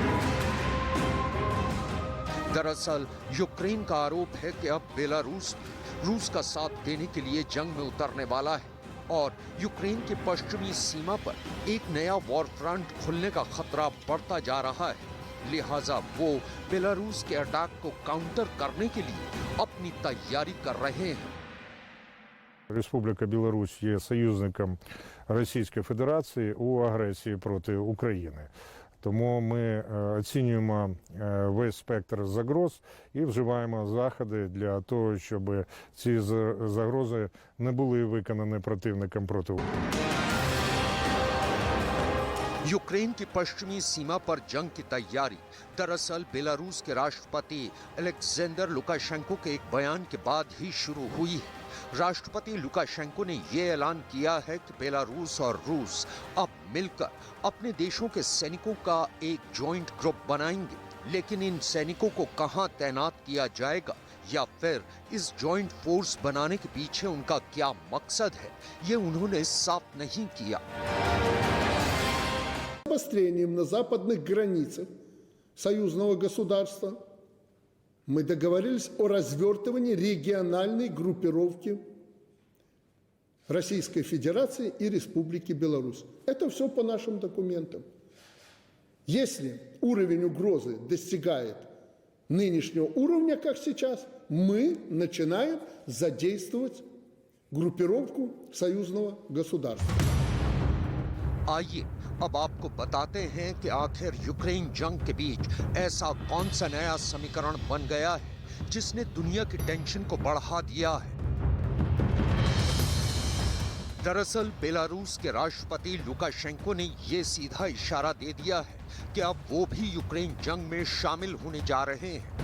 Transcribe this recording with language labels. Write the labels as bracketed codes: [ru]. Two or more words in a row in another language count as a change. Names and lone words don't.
[hi] दरअसल यूक्रेन का आरोप है कि अब बेलारूस रूस का साथ देने के लिए जंग में उतरने वाला है और यूक्रेन की पश्चिमी सीमा पर एक नया वॉर फ्रंट खुलने का खतरा बढ़ता जा रहा है। लिहाजा वो बेलारूस के अटैक को काउंटर करने के लिए अपनी तैयारी कर रहे हैं। [uk] Республіка Білорусь є союзником Російської Федерації у агресії проти України. Тому ми оцінюємо весь спектр загроз і вживаємо заходи для того, щоб ці загрози не були виконані противником проти України. [hi] यूक्रेन की पश्चिमी सीमा पर जंग की तैयारी दरअसल बेलारूस के राष्ट्रपति अलेक्जेंडर लुकाशेंको के एक बयान के बाद ही शुरू हुई है। राष्ट्रपति लुकाशेंको ने ये ऐलान किया है कि बेलारूस और रूस अब मिलकर अपने देशों के सैनिकों का एक [en] joint group [hi] बनाएंगे, लेकिन इन सैनिकों को कहां तैनात किया जाएगा या फिर इस [en] joint force [hi] बनाने के पीछे उनका क्या मकसद है, ये उन्होंने साफ नहीं किया। [ru] Обострением на западных границах союзного государства мы договорились о развертывании региональной группировки Российской Федерации и Республики Беларусь. Это все по нашим документам. Если уровень угрозы достигает нынешнего уровня, как сейчас, мы начинаем задействовать группировку союзного государства. [hi] आइए अब आपको बताते हैं कि आखिर यूक्रेन जंग के बीच ऐसा कौन सा नया समीकरण बन गया है जिसने दुनिया की टेंशन को बढ़ा दिया है। दरअसल बेलारूस के राष्ट्रपति लुकाशेंको ने ये सीधा इशारा दे दिया है कि अब वो भी यूक्रेन जंग में शामिल होने जा रहे हैं।